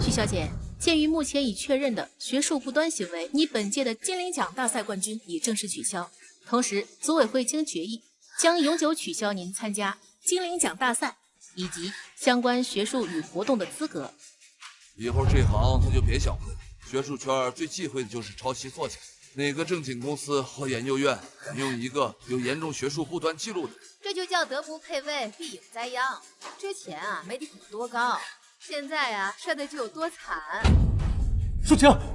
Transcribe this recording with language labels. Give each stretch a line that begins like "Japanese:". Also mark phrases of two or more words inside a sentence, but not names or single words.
Chinese: 許小姐，鑑於目前已確認的學術不端行為，你本屆的金陵獎大賽冠軍已正式取消。同時，組委會經決議，將永久取消您參加金陵獎大賽以及相關學術與活動的資格。以後這行他就別想混，學術圈最忌諱的就是抄襲作假， 哪个正经公司或研究院敢用一个有严重学术不端记录的？这就叫德不配位，必有灾殃。之前啊，媒体捧得多高，现在啊，摔的就有多惨。舒晴，